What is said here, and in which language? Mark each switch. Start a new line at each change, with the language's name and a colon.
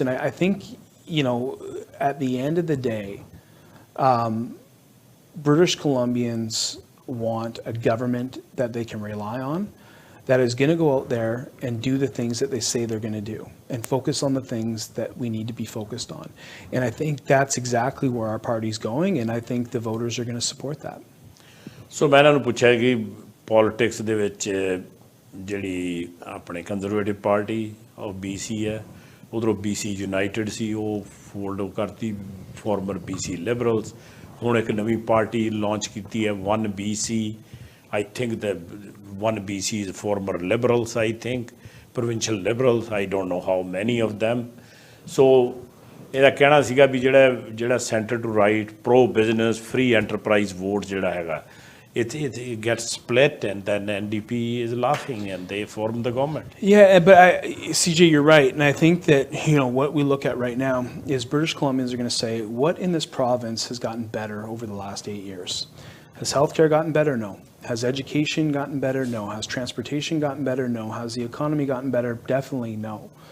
English: And I think, at the end of the day, British Columbians want a government that they can rely on, that is going to go out there and do the things that they say they're going to do and focus on the things that we need to be focused on. And I think that's exactly where our party's going, and I think the voters are going to support that.
Punjabi: ਸੋ ਮੈਂ ਇਹਨਾਂ ਨੂੰ ਪੁੱਛਿਆ ਕਿ politics ਦੇ ਵਿੱਚ ਜਿਹੜੀ ਆਪਣੇ conservative party ਉਹ BC ਹੈ, ਉਧਰੋਂ BC ਯੂਨਾਈਟਿਡ ਸੀ, ਉਹ ਫੋਲਡ ਕਰਤੀ, ਫਾਰਮਰ BC ਲਿਬਰਲਸ। ਹੁਣ ਇੱਕ ਨਵੀਂ ਪਾਰਟੀ ਲਾਂਚ ਕੀਤੀ ਹੈ
English: 1BC, I think that 1BC is former liberals, I think, provincial liberals, I don't know how many of them. So
Punjabi: ਇਹਦਾ ਕਹਿਣਾ ਸੀਗਾ ਵੀ ਜਿਹੜਾ
English: centre to right pro business free enterprise vote
Punjabi: ਜਿਹੜਾ ਹੈਗਾ,
English: it gets split, and then NDP is laughing and they form the government. Yeah, but CJ, you're right. And I think that, what we look at right now is British Columbians are going to say, what in this province has gotten better over the last 8 years? Has healthcare gotten better? No. Has education gotten better? No. Has transportation gotten better? No. Has the economy gotten better? Definitely no.